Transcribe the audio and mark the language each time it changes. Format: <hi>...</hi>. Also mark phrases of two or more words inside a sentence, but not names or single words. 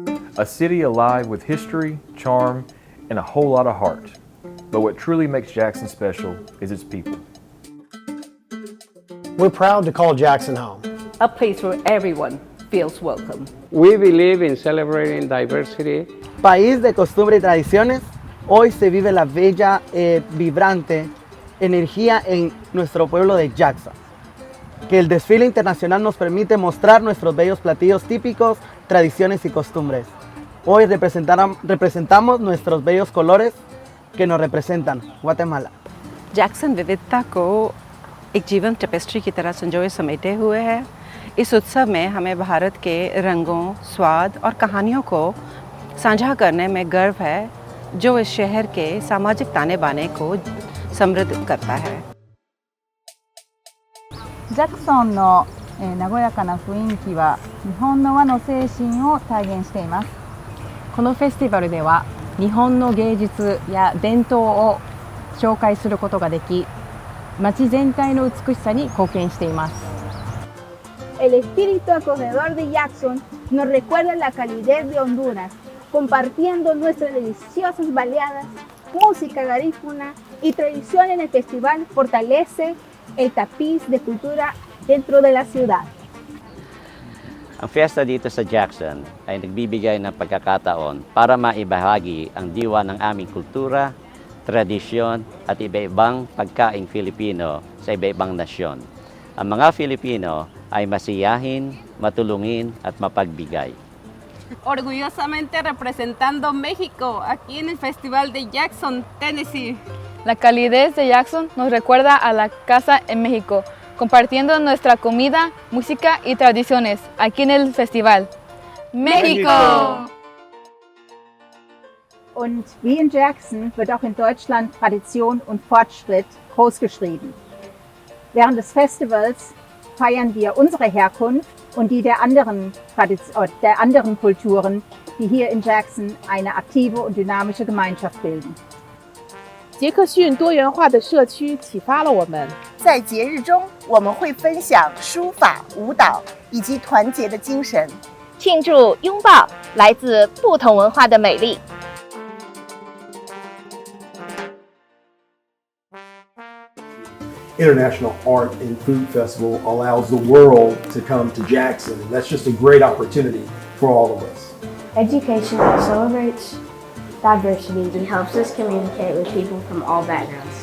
<en>A city alive with history, charm, and a whole lot of heart. But what truly makes Jackson special is its people. We're proud to call Jackson home. A place where everyone feels welcome. We believe in celebrating diversity.</en> <es>País de costumbres y tradiciones, hoy se vive la bella, vibrante energía en nuestro pueblo de Jackson. Que el desfile internacional nos permite mostrar nuestros bellos platillos típicos, tradiciones y costumbres. Hoy representamos nuestros bellos colores que nos representan, Guatemala.</es> <hi>जैक्सन विविधता को एक जीवंत टेपेस्ट्री की तरह संजोए समेटे हुए है। इस उत्सव में हमें भारत के रंगों, स्वाद और कहानियों को साझा करने में गर्व है, जो इस शहर के सामाजिक ताने बाने को समृद्ध करता है।</hi> <ja>ジャクソンの和やかな雰囲気は日本の和の精神を体現しています。このフェスティバルでは日本の芸術や伝統を紹介することができ、街全体の美しさに貢献しています。</ja> <es>El espíritu acogedor de Jackson nos recuerda la calidez de Honduras, compartiendo nuestras deliciosas baleadas, música garífuna y tradición en el festival fortalece el tapiz de cultura dentro de la ciudad.</es> <tl>Ang fiesta dito sa Jackson ay nagbibigay ng pagkakataon para maibahagi ang diwa ng aming kultura, tradisyon at iba-ibang pagkaing Filipino sa iba-ibang nasyon. Ang mga Filipino ay masiyahin, matulungin at mapagbigay.</tl> <es>Orgullosamente representando México aquí en el Festival de Jackson, Tennessee. La calidez de Jackson nos recuerda a la casa en México, compartiendo nuestra comida, música y tradiciones aquí en el festival. ¡México!</es> <de>Und wie in Jackson wird auch in Deutschland Tradition und Fortschritt großgeschrieben. Während des Festivals feiern wir unsere Herkunft und die der anderen Kulturen, die hier in Jackson eine aktive und dynamische Gemeinschaft bilden.</de> <zh>杰克逊多元化的社区启发了我们。在节日中，我们会分享书法、舞蹈以及团结的精神，庆祝拥抱来自不同文化的美丽。</zh> <en>International Art and Food Festival allows the world to come to Jackson, and that's just a great opportunity for all of us. Education celebrates diversity and helps us communicate with people from all backgrounds.</en>